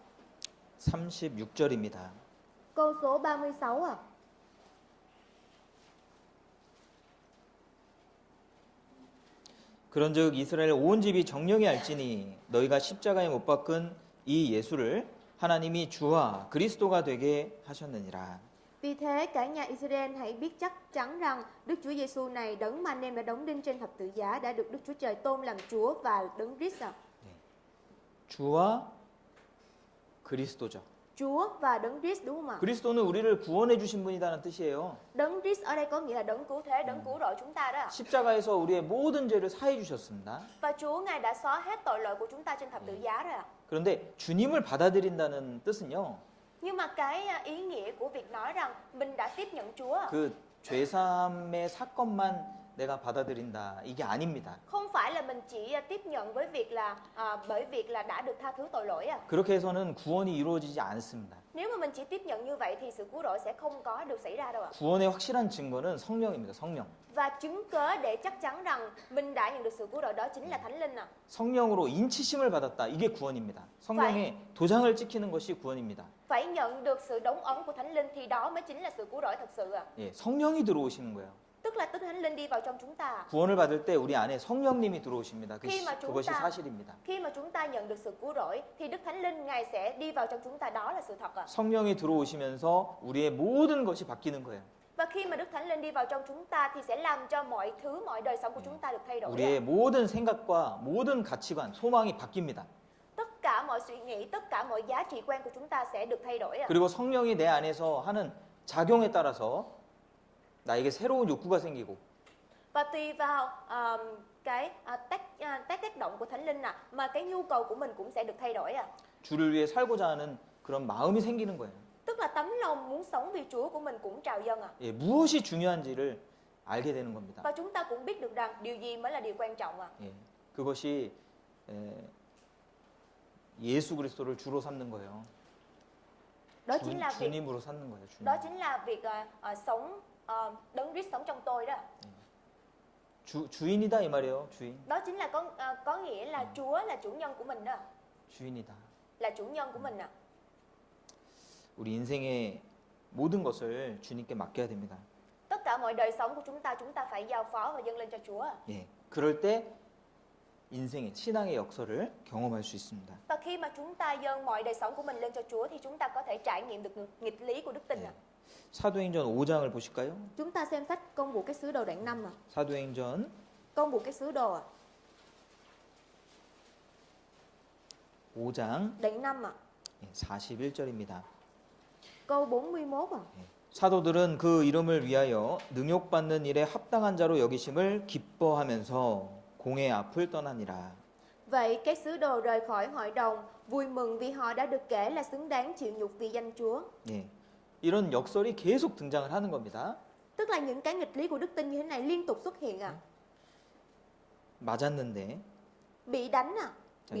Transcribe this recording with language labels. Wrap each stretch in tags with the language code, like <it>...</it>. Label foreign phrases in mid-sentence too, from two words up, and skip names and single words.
<ko>36절입니다.</ko> <vi>Câu số 36 ạ.</vi> <ko>그런즉 이스라엘 온 집이 정령이 알지니 너희가 십자가에 못 박은 이 예수를 하나님이 주와 그리스도가 되게 하셨느니라.</ko> <vi>Vì thế cả nhà Israel hãy biết chắc chắn rằng Đức Chúa Giêsu này đấng mà anh em đã đóng đinh trên thập tự giá đã được Đức Chúa Trời tôn làm Chúa và đấng Christ ạ.</vi> <ko>주와 그리스도죠.</ko> <vi>Chúa và đấng Christ đúng không ạ?</vi> <ko>그리스도는 우리를 구원해 주신 분이라는 뜻이에요.</ko> <vi>Đấng Christ ở đây có nghĩa là đấng cứu thế, đấng cứu rỗi chúng ta đó ạ.</vi> <ko>십자가에서 우리의 모든 죄를 사해 주셨습니다.</ko> <vi>Và Chúa Ngài đã xóa hết tội lỗi của chúng ta trên thập tự giá rồi ạ.</vi> <ko>그런데 주님을 받아들인다는 뜻은요.</ko> <vi>Nhưng mà cái ý nghĩa của việc nói rằng mình đã tiếp nhận Chúa,</vi> <ko>그 죄사함의 사건만 내가 받아들인다. 이게 아닙니다.</ko> <vi>Không phải là mình chỉ tiếp nhận với việc là bởi việc là đã được tha thứ tội lỗi à.</vi> <ko>그렇게 해서는 구원이 이루어지지 않습니다.</ko> <vi>Nếu mà mình chỉ tiếp nhận như vậy thì sự cứu rỗi sẽ không có được xảy ra đâu ạ.</vi> <ko>구원의 확실한 증거는 성령입니다. 성령.</ko> <vi>Và chứng cớ để chắc chắn rằng mình đã nhận được sự cứu rỗi đó chính là Thánh Linh ạ.</vi> <ko>성령으로 인치심을 받았다. 이게 구원입니다. 성령의 도장을 찍히는 것이 구원입니다.</ko> <vi>Phải nhận được sự đóng ấn của Thánh Linh thì đó mới chính là sự cứu rỗi thật sự ạ.</vi> <ko>예, 성령이 들어오시는 거예요.</ko> <vi>Tức là Đức Thánh Linh đi vào trong chúng ta.</vi> <ko>구원을 받을 때 우리 안에 성령님이 들어오십니다. 그것이</ko> <vi>chúng ta-</vi> <ko>사실입니다.</ko> <vi>Khi mà chúng ta nhận được sự cứu rỗi thì Đức Thánh Linh Ngài sẽ đi vào trong chúng ta, đó là sự thật ạ.</vi> <ko>성령이 들어오시면서 우리의 모든 것이 바뀌는 거예요.</ko> <vi>Và khi mà Đức Thánh Linh đi vào trong chúng ta thì sẽ làm cho mọi thứ, mọi đời sống của chúng ta được thay đổi.</vi> <ko>우리의 모든 생각과 모든 가치관, 소망이 바뀝니다.</ko> <vi>Tất cả mọi suy nghĩ, tất cả mọi giá trị quan của chúng ta sẽ được thay đổi ạ.</vi> <ko>그리고 성령이 내 안에서 하는 작용에 따라서 나에게 새로운 욕구가 생기고</ko> <vi>Và tùy vào cái tác động của Thánh Linh mà cái nhu cầu của mình cũng sẽ được thay đổi ạ.</vi> <ko>주를 위해 살고자 하는 그런 마음이 생기는 거예요.</ko> <vi>Tức là tấm lòng muốn sống vì Chúa của mình cũng trào dâng ạ.</vi> <ko>예, 무엇이 중요한지를 알게 되는 겁니다.</ko> <vi>Và chúng ta cũng biết được rằng điều gì mới là điều quan trọng ạ.</vi> <ko>예, 그것이 예수 그리스도를 주로 삼는 거예요.</ko> <vi>Đó chính là việc</vi> <ko>주님으로 삼는 거예요. 주님.</ko> <vi>đó chính là việc sống Đấng Christ sống trong tôi đó.</vi> <ko>주인이다 이 말이에요. 주인.</ko> <vi>Đó chính là có nghĩa là Chúa là chủ nhân của mình đó.</vi> <ko>주인이다.</ko> <vi>Là chủ nhân của mình ạ.</vi> <ko>우리 인생의 모든 것을 주님께 맡겨야 됩니다.</ko> <vi>Tất cả mọi đời sống của chúng ta phải giao phó và dâng lên cho Chúa.</vi> <ko>예, 그럴 때 인생의 신앙의 역설을 경험할 수 있습니다.</ko> <vi>Và khi mà chúng ta dâng mọi đời sống của mình lên cho Chúa thì chúng ta có thể trải nghiệm được nghịch lý của đức tin ạ.</vi> <ko>사도행전 5장을 보실까요?</ko> <vi>Chúng ta xem sách Công vụ các sứ đồ đoạn 5 ạ.</vi> <ko>사도행전</ko> <vi>Công vụ các sứ đồ ạ.</vi> <ko>5장</ko> <vi>Đoạn 5 ạ.</vi> <ko>41절입니다.</ko> <vi>Câu 41 ạ.</vi> <ko>사도들은 그 이름을 위하여 능욕받는 일에 합당한 자로 여기심을 기뻐하면서 공회 앞을 떠나니라.</ko> <vi>Vậy các sứ đồ rời khỏi hội đồng vui mừng vì họ đã được kể là xứng đáng chịu nhục vì danh Chúa.</vi> <ko>예, 이런 역설이 계속 등장을 하는 겁니다.</ko> <vi>Tức là những cái nghịch lý của đức tin như thế này liên tục xuất hiện ạ.</vi> <ko>맞았는데</ko> <vi>Bị đánh ạ. Bị</vi>